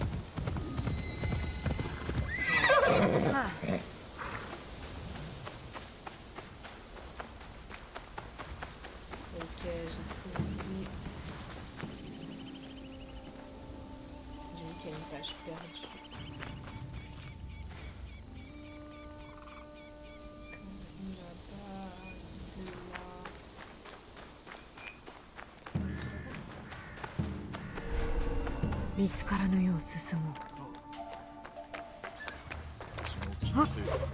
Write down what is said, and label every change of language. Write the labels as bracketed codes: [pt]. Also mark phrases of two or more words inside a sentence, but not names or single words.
[fr] Ok, j'ai trouvé. J'ai vu qu'il y a une page perdue. Là-bas, là. [ja] 見つからぬよう進もう。私の気のせいだ。